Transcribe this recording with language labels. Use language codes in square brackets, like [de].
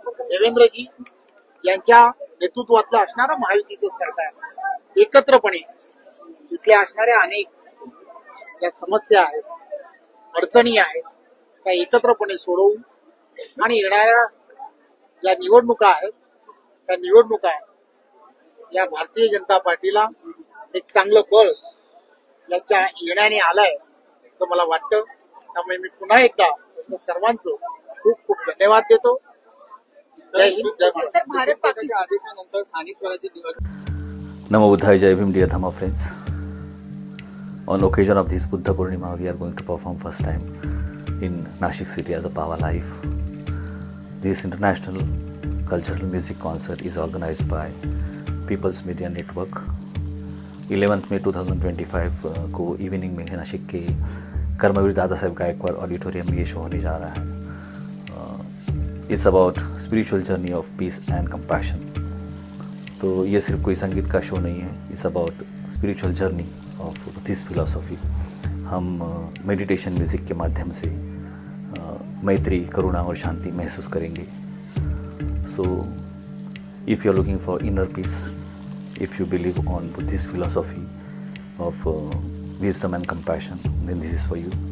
[mr] देवेंद्रजी यांच्या नेतृत्वातलं असणारं महायुतीचं सरकार एकत्रपणे इथल्या असणाऱ्या अनेक ज्या समस्या आहेत, अडचणी आहेत, त्या एकत्रपणे सोडवू आणि येणाऱ्या ज्या निवडणुका आहेत त्या निवडणुका या भारतीय जनता पार्टीला एक चांगलं बळ याच्या येण्याने आलंय असं मला वाटतं. त्यामुळे मी पुन्हा एकदा त्यांचं सर्वांचं खूप खूप धन्यवाद देतो. जय हिंद, जय महाराष्ट्र. भारत पाकिस्तान आदेशानंतर स्थानिक स्वराज्य निवडणूक. [en] Namo Buddhaya, Jai Bhim, dear Dhamma friends. On occasion of this Buddha Purnima, we are going to perform first time in Nashik city as a Pava Live. This international cultural music concert is organized by People's Media Network. [hi] 11th May 2025 को evening में नासिक के कर्मवीर Dada Saheb Gaekwad auditorium में ये show होने जा रहा है. [en] It's about spiritual journey of peace and compassion. [hi] तो ये सिर्फ कोई संगीत का शो नहीं है, [en] It's about spiritual journey of this philosophy. [hi] हम मेडिटेशन म्यूज़िक के माध्यम से मैत्री, करुणा और शांति महसूस करेंगे. [en] So if you are looking for inner peace, if you believe on Buddhist philosophy of wisdom and compassion, then this is for you.